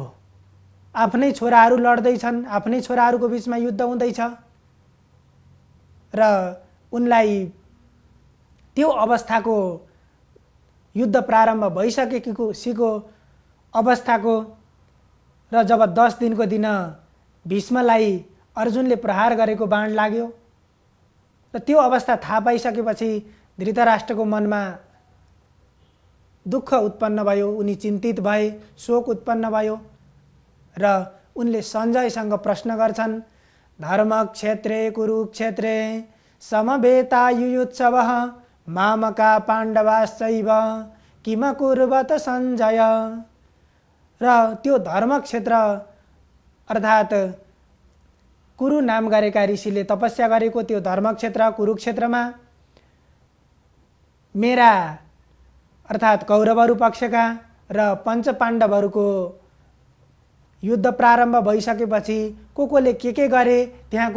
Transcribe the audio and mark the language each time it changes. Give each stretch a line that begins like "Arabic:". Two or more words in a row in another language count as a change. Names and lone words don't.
Nepali: आफ्नै छोराहरू लड्दैछन्, आफ्नै छोराहरूको बिचमा युद्ध हुँदैछ र उनलाई त्यो अवस्थाको युद्ध प्रारम्भ भइसकेको अवस्थाको र जब 10 दिनको दिन भीष्मलाई अर्जुनले प्रहार गरेको बाण लाग्यो र त्यो अवस्था थाहा पाइसकेपछि धृतराष्ट्रको मनमा दुःख उत्पन्न भयो, उनी चिन्तित भए, शोक उत्पन्न भयो र उनले सञ्जयसँग प्रश्न गर्छन्,
Sanskrit: धर्मक्षेत्रे कुरुक्षेत्रे समवेतायुयुत्सवः मामका पाण्डवाश्चैव किम कुर्वत सञ्जय।
Nepali: र त्यो धर्मक्षेत्र अर्थात् कुरु नाम गरेका ऋषिले तपस्या गरेको त्यो धर्मक्षेत्र कुरुक्षेत्रमा मेरा अर्थात् कौरवहरू पक्षका र पञ्चपाण्डवहरूको युद्ध प्रारम्भ भइसकेपछि कोले के गरे, त्यहाँको